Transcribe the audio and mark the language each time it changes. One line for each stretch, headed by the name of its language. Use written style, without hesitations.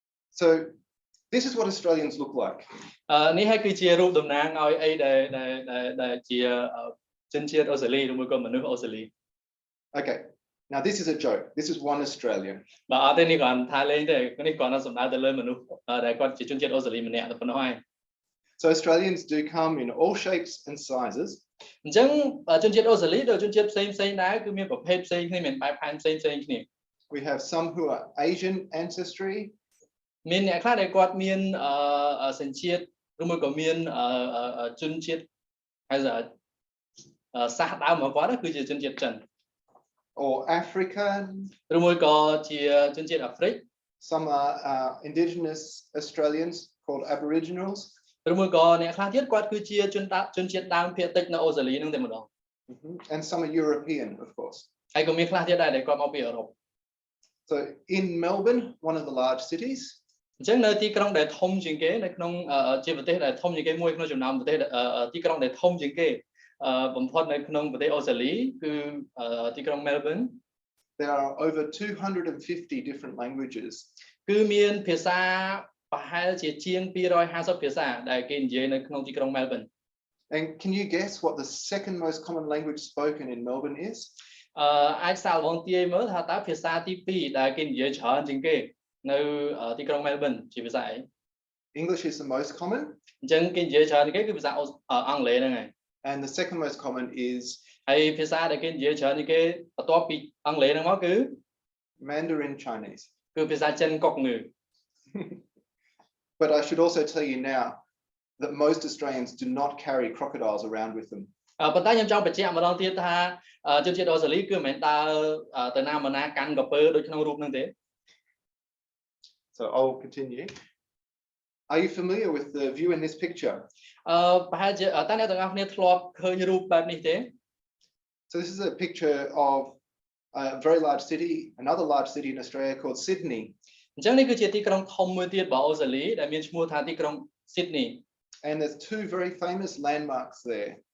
English: So this is what Australians look like.
Khmer: នេះហើយគឺជារូបតំណាងឲ្យអីដែលជាជនជាតិអូស្ត្រាលីឬមួយក៏មនុស្សអូស្ត្រាលី
English: Okay. Now this is a joke. This is one Australian.
Khmer: បាទអត់ទេនេះគាត់ថាលេងទេនេះគាត់សំដៅទៅលើមនុស្សដែលគាត់ជាជនជាតិអូស្ត្រាលីម្នាក់តែប៉ុណ្ណោះហើយ
English: So Australians do come in all shapes and sizes.
Khmer: អញ្ចឹងជនជាតិអូស្ត្រាលីដូចជនជាតិផ្សេងដែរគឺមានប្រភេទផ្សេងគ្នាមានបែបផែនផ្សេងគ្នា
English: We have some who are Asian ancestry.
Khmer: មានអ្នកខ្លះដែលគាត់មានសញ្ជាតិឬមួយក៏មានជនជាតិហើយសាសដើមរបស់គាត់គឺជាជនជាតិចិន
English: or African
Khmer: ឬមួយក៏ជាជនជាតិអាហ្វ្រិក
English: Some are indigenous Australians called Aboriginals.
Khmer: ឬមួយក៏អ្នកខ្លះទៀតគាត់គឺជាជនជាតិដើមភាគតិចនៅអូស្ត្រាលីហ្នឹងតែម្ដង
English: And some are European of course.
Khmer: ហើយក៏មានខ្លះទៀតដែរដែលគាត់មកពីអឺរ៉ុប
English: So in Melbourne, one of the large cities.
Khmer: អញ្ចឹងនៅទីក្រុងដែលធំជាងគេនៅក្នុងជាប្រទេសដែលធំជាងគេមួយក្នុងចំណោមប្រទេសទីក្រុងដែលធំជាងគេបំផុតនៅក្នុងប្រទេសអូស្ត្រាលីគឺទីក្រុង Melbourne.
English: There are over 250 different languages.
Khmer: គឺមានភាសាប្រហែលជាជាង250ភាសាដែលគេនិយាយនៅក្នុងទីក្រុង Melbourne.
English: And can you guess what the second most common language spoken in Melbourne is?
Khmer: អាចសាកល្បងទាយមើលថាតើភាសាទី2ដែលគេនិយាយច្រើនជាងគេនៅទីក្រុង Melbourne ជាភាសាអី
English: English is the most common.
Khmer: អញ្ចឹងគេនិយាយច្រើនជាងគេគឺភាសាអង់គ្លេសហ្នឹងហើយ
English: And the second most common is
Khmer: ហើយភាសាដែលគេនិយាយច្រើនគេបន្ទាប់ពីអង់គ្លេសហ្នឹងមកគឺ
English: Mandarin Chinese
Khmer: គឺភាសាចិនកុកងឺ
English: But I should also tell you now that most Australians do not carry crocodiles around with them
Khmer: ប៉ុន្តែខ្ញុំចង់បញ្ជាក់ម្ដងទៀតថាជនជាតិអូស្ត្រាលីគឺមិនមែនដើរទៅណាមកណាកាន់កពើដូចក្នុងរូបហ្នឹងទេ
English: So I'll continue. Are you familiar with the view in this picture?
Khmer: ប្រហែលជាតើអ្នកទាំងអស់គ្នាធ្លាប់ឃើញរូបបែបនេះទេ
English: So this is a picture of a very large city, another large city in Australia called Sydney.
Khmer: អញ្ចឹងនេះគឺជាទីក្រុងធំមួយទៀតរបស់អូស្ត្រាលីដែលមានឈ្មោះថាទីក្រុង Sydney
English: And there's two very famous landmarks there.